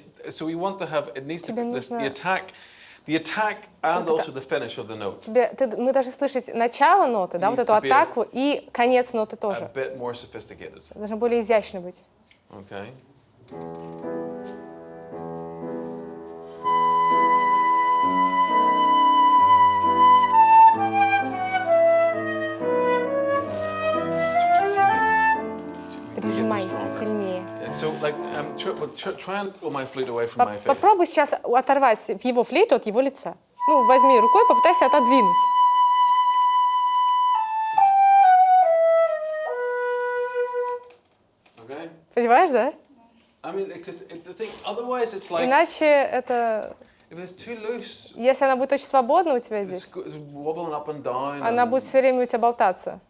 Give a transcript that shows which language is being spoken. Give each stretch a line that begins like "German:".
English: So we want to have, it needs to be this, the attack and also the finish of the note.
Russian: Мы должны слышать начало ноты, да, вот эту атаку, и конец ноты тоже.
English: A bit more sophisticated.
Russian: Должно более изящно быть.
English: Okay.
Russian: Прижимай сильнее.
English: So, like, try and pull my flute away from my face.
Russian: Попробуй сейчас оторвать его флейту от его лица. Ну, возьми рукой, попытайся отодвинуть.
English: Okay.
Russian: Понимаешь, да?
English: I mean, because the thing, otherwise it's like.
Russian: Iначе это,
English: If it's too loose,
Russian: если она будет очень свободна у тебя
English: it's
Russian: здесь,
English: wobbling up and down.
Russian: она будет все время у тебя болтаться.